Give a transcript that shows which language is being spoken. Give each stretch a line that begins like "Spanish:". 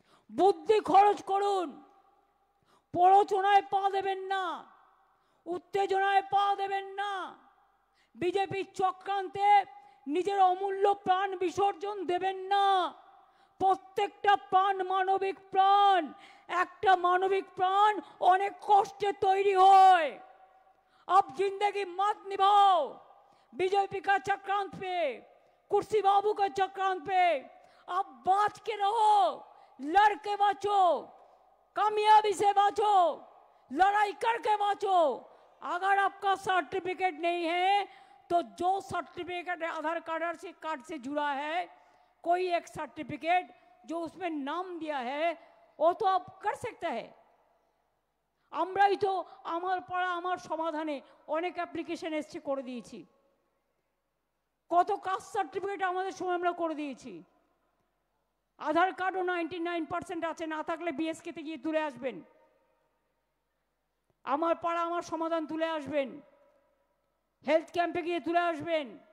Bangla: বুদ্ধি খরচ করুন, প্ররোচনায় পা দেবেন না, উত্তেজনায় পা দেবেন না, বিজেপির চক্রান্তে নিজের অমূল্য প্রাণ বিসর্জন দেবেন না। প্রত্যেকটা প্রাণ মানবিক প্রাণ, একটা মানবিক প্রাণ অনেক কষ্টে তৈরি হয়।
Hindi: अब जिंदगी मत निभाओ बीजेपी का चक्रांत पे, कुर्सी बाबू का चक्रांत पे। अब बाँच के रहो, लड़ के बाँचो, कामयाबी से बाँचो, लड़ाई करके बाँचो। अगर आपका सर्टिफिकेट नहीं है तो जो सर्टिफिकेट आधार कार्ड से जुड़ा है, कोई एक सर्टिफिकेट जो उसमें नाम दिया है वो तो आप कर सकते हैं।
Bangla: আমরাই তো আমার পাড়া আমার সমাধানে অনেক অ্যাপ্লিকেশন এসছে, করে দিয়েছি। কত কাস্ট সার্টিফিকেট আমাদের সময় আমরা করে দিয়েছি। আধার কার্ডও 99% আছে, না থাকলে বিএসকেতে গিয়ে তুলে আসবেন, আমার পাড়া আমার সমাধান তুলে আসবেন, হেলথ ক্যাম্পে গিয়ে তুলে আসবেন।